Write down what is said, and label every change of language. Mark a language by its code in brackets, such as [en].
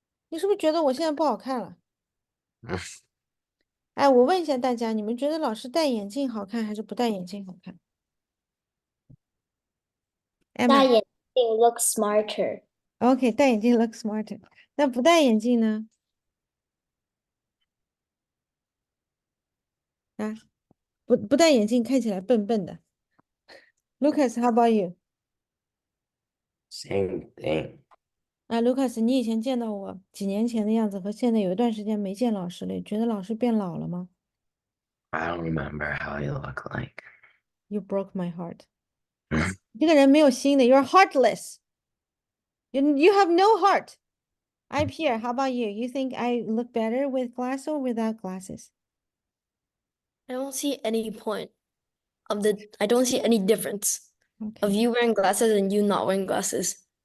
[zh] 你是不是觉得我现在不好看了？哎，我问一下大家，你们觉得老师戴眼镜好看还是不戴眼镜好看？Emma，OK，戴眼镜 [en] look smarter. [zh] 戴眼镜 [en] look smarter。 [zh] 那不戴眼镜呢？啊，不戴眼镜看起来笨笨的。 [en] Lucas，how about you？ same thing. [zh] 啊，Lucas，你以前见到我几年前的样子和现在有一段时间没见老师了，觉得老师变老了吗 [en] I don't remember how you look like. ？You broke my heart。 [zh] 这个人没有心的， [en] You're heartless。 You have no heart。 I Pierre，how about you? You think I look better with glass or without glasses? I don't see any point I don't see any difference of Okay. you wearing glasses and you not wearing glasses.